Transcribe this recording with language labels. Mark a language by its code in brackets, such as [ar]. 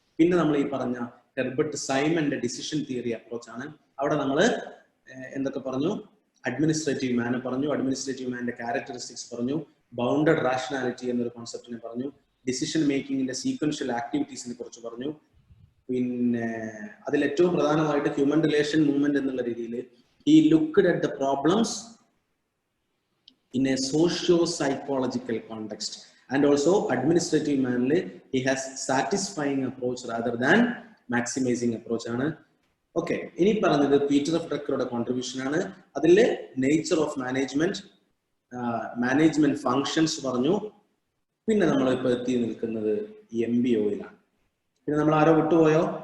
[ml] പിന്നെ നമ്മൾ ഈ പറഞ്ഞ ഹെർബർട്ട് സൈമന്റെ ഡിസിഷൻ തിയറി അപ്രോച്ച് ആണ്. അവിടെ നമ്മൾ എന്തൊക്കെ പറഞ്ഞു? അഡ്മിനിസ്ട്രേറ്റീവ് മാനെ പറഞ്ഞു, അഡ്മിനിസ്ട്രേറ്റീവ് മാന്റെ ക്യാരക്ടറിസ്റ്റിക്സ് പറഞ്ഞു, ബൗണ്ടഡ് റാഷണാലിറ്റി എന്നൊരു കോൺസെപ്റ്റിനെ പറഞ്ഞു, ഡിസിഷൻ മേക്കിങ്ങിന്റെ സീക്വൻഷ്യൽ ആക്ടിവിറ്റീസിനെ കുറിച്ച് പറഞ്ഞു. പിന്നെ അതിൽ ഏറ്റവും പ്രധാനമായിട്ട് ഹ്യൂമൻ റിലേഷൻ മൂവ്മെന്റ് എന്നുള്ള രീതിയിൽ [en] he looked at the problems in a socio-psychological context, and also administrative manly he has satisfying approach rather than maximizing approach [ml] ആണ്. ഓക്കെ, ഇനി പറഞ്ഞത് പീറ്റർ ഓഫ് ഡ്രക്കറുടെ കോൺട്രിബ്യൂഷൻ ആണ്. അതിലെ nature of management, management functions പറഞ്ഞു. പിന്നെ നമ്മൾ ഇപ്പൊ എത്തി നിൽക്കുന്നത് MBOയിലാണ്. പിന്നെ നമ്മൾ ആരോ വിട്ടുപോയോ?